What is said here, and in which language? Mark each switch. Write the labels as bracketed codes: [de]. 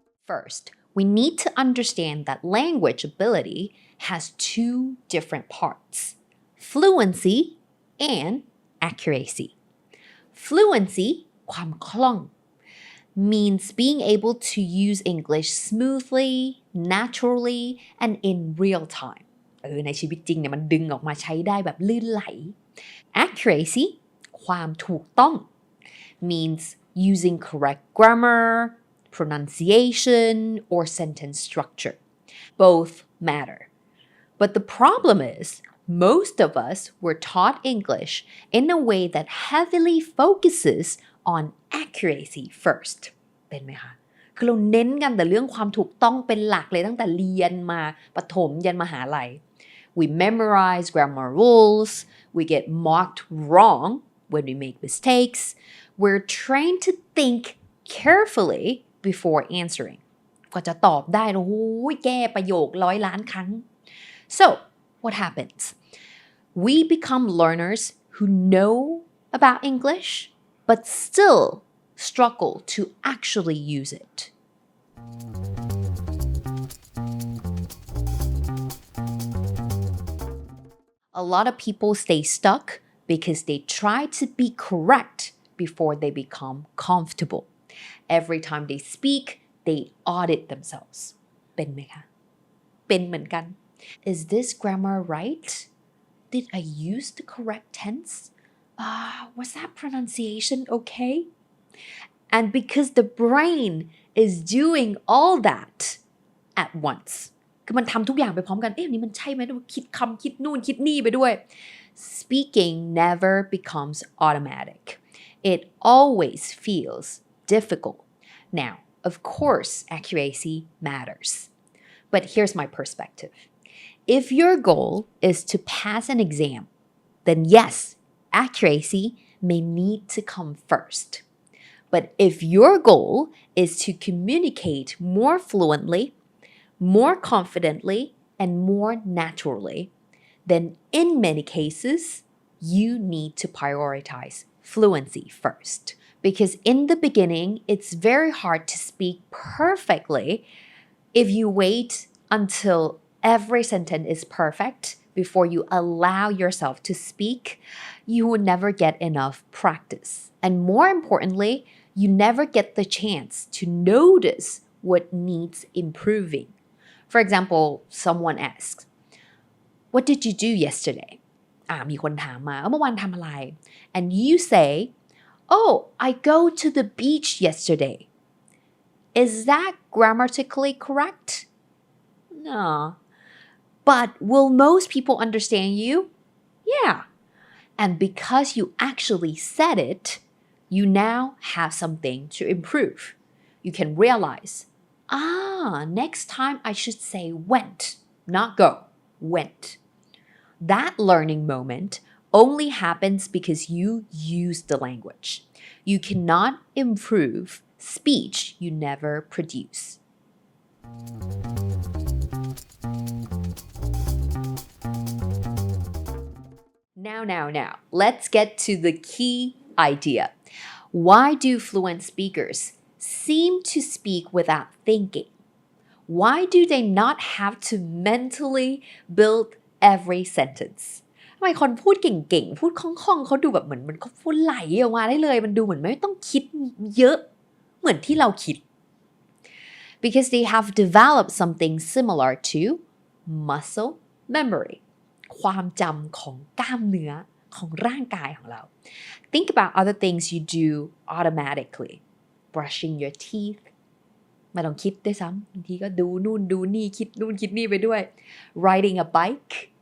[en] First, we need to understand that language ability has 2 different parts: fluency and accuracy. Fluency ความคล่องmeans being able to use English smoothly, naturally, and in real time. [th] ในชีวิตจริงเนี่ยมันดึงออกมาใช้ได้แบบลื่นไหล [en] Accuracy ความถูกต้อง means using correct grammar, pronunciation, or sentence structure. Both matter. But the problem is, most of us were taught English in a way that heavily focuses on accuracy first [th] เป็นไหมคะคือเราเน้นกันแต่เรื่องความถูกต้องเป็นหลักเลยตั้งแต่เรียนมาประถมยันมหาลัย [en] We memorize grammar rules. We get mocked wrong when we make mistakes. We're trained to think carefully before answering [th] กว่าจะตอบได้โอ้โหแก้ประโยค100 ล้านครั้ง [en] So what happens? We become learners who know about English,but still struggle to actually use it. A lot of people stay stuck because they try to be correct before they become comfortable. Every time they speak, they audit themselves. [th] เป็นไหมคะ เป็นเหมือนกัน [en] Is this grammar right? Did I use the correct tense?Was that pronunciation okay? And because the brain is doing all that at once [th] คือมันทำทุกอย่างไปพร้อมกันนี่มันใช่ไหมคิดคำคิดนู่นคิดนี่ไปด้วย [en] Speaking never becomes automatic. It always feels difficult. Now, of course, accuracy matters. But here's my perspective. If your goal is to pass an exam, then yes,Accuracy may need to come first. But if your goal is to communicate more fluently, more confidently, and more naturally, then in many cases, you need to prioritize fluency first. Because in the beginning, it's very hard to speak perfectly if you wait until every sentence is perfect.Before you allow yourself to speak, you will never get enough practice. And more importantly, you never get the chance to notice what needs improving. For example, someone asks, What did you do yesterday? [th] มีคนถามมาเมื่อวานทำอะไร [en] And you say, Oh, I go to the beach yesterday. Is that grammatically correct? No.But will most people understand you? Yeah. And because you actually said it, you now have something to improve. You can realize, next time I should say went, not go, went. That learning moment only happens because you use the language. You cannot improve speech you never produce. Now, let's get to the key idea. Why do fluent speakers seem to speak without thinking? Why do they not have to mentally build every sentence? [th] ทำไมคนพูดเก่งๆพูดคล่องๆเขาดูแบบเหมือนมันเขาพูดไหลออกมาได้เลยมันดูเหมือนไม่ต้องคิดเยอะเหมือนที่เราคิด [en] Because they have developed something similar to muscle memory [th] ความจำของกล้ามเนื้อของร่างกายของเรา [en] Think about other things you do automatically brushing your teeth [th] ไม่ต้องคิดด้วยซ้ำบางทีก็ดูนู่นดูนี่คิดนู่นคิดนี่ไปด้วย [en] riding a bike